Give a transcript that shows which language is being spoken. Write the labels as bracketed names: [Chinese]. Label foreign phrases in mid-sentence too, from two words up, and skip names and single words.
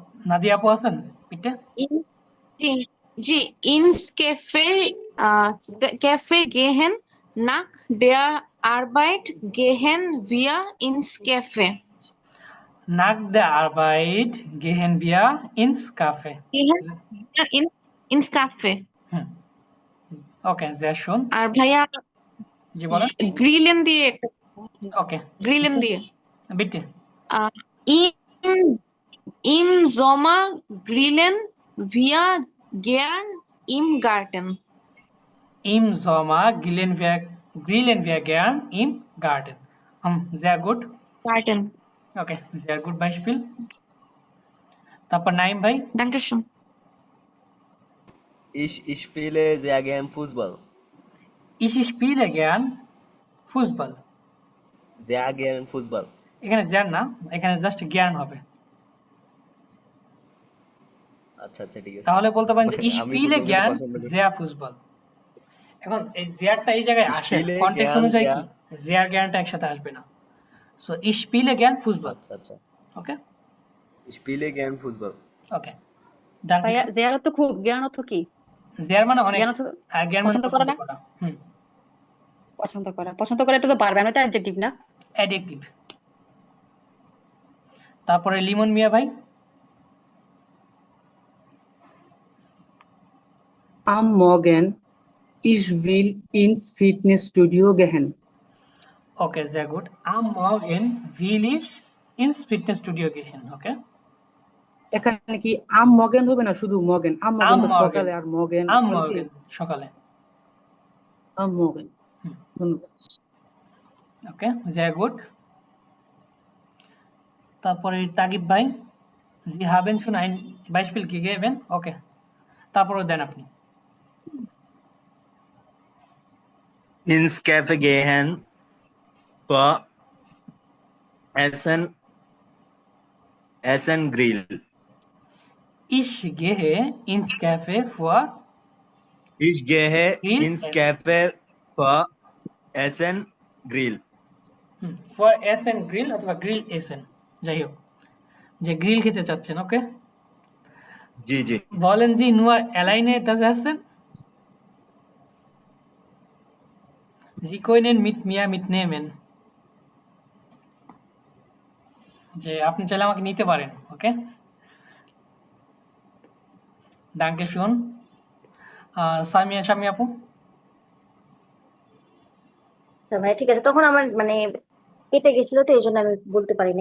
[Bangla] নাদিয়া আপু আছেন পিঠে? [German] জি, ইনস Cafe gehen nach der Arbeit gehen wir ins Cafe. Nach der Arbeit gehen wir ins Café. ins Cafe. ওকে, sehr schön. [Bangla] আর ভাইয়া জি বলেন। গ্রিলেন দিয়ে ওকে, গ্রিলেন দিয়ে [German] bitte. Im, im Sommer grillen wir gern im Garten. Im Sommer grillen wir gern im Garten. Sehr gut. Garten. ওকে, sehr gut Beispiel. [Bangla] তারপর নাইম ভাই। [German] Dankeschön. Ich spiele sehr gern Fußball. Ich spiele gern Fußball. Sehr gern Fußball. [Bangla] এখানে জ্ঞান না, এখানে জাস্ট জ্ঞান হবে। আচ্ছা আচ্ছা ঠিক আছে। তাহলে বলতে পারেন যে ich আমি [German] spiele [Bangla] ফুটবল [German] gern [Bangla] পছন্দ করি। [German] sehr Fußball। [Bangla] এখন এই জিয়ারটা এই জায়গায় [German] Ich [Bangla] আসে, [German] spiele [Bangla] কনটেক্সট [German] gern [Bangla] অনুযায়ী [German] der- [Bangla] কি জিয়ার জ্ঞানটা একসাথে আসবে না। [German] সো ich spiele gern Fußball. [Bangla] আচ্ছা আচ্ছা। ওকে [German] Ich spiele gern Fußball. [Bangla] ওকে, ডান। ভাইয়া জেয়ার অর্থ খুব, জ্ঞান অর্থ কি? জিয়ার মানে অনেক, জ্ঞান অর্থ আর জ্ঞান মানে পছন্দ করা না? পছন্দ করা এটা তো পারবে, আমি তো অ্যাডজেক্টিভ না। অ্যাডজেক্টিভ। তারপরে লিমন মিয়া ভাই। [German] Am Morgen, ich will ins Fitnessstudio gehen. ওকে, sehr gut. Am Morgen will ich ins Fitnessstudio gehen. [Bangla] ওকে, এখানে কি [German] am Morgen [Bangla] হবে না, শুধু Morgen? [German] Am Morgen [Bangla] তো [German] Morgen. [Bangla] সকালে, আর Morgen am কালকে। Morgen সকালে। [German] Am Morgen। ধন্যবাদ। [Bangla] ওকে, [German] sehr gut. [Bangla] তারপরে তাগিব ভাই। [German] Sie haben schon ein Beispiel gegeben. [Bangla] ওকে, তারপরে দেন আপনি। [German] Ins Cafe gehen für Essen Grill. Ich gehe ins Café für Ich gehe Grill ins essen. Cafe für Essen Grill. [Bangla] for [German] Essen Grill [Bangla] অথবা [German] Grill essen, [Bangla] যাই হোক, যে গ্রিল খেতে চাচ্ছেন। ওকে, জি জি। [German] wollen Sie nur alleine das essen? Sie können mit mir mitnehmen. [Bangla] যে আপনি চাইলে আমাকে নিতে পারেন। [German] okay, Danke schön. [Bangla] সামি আপু। তো ভাই ঠিক আছে, তখন আমার মানে কেটে গেছিল তো এই জন্য আমি বলতে পারিনি।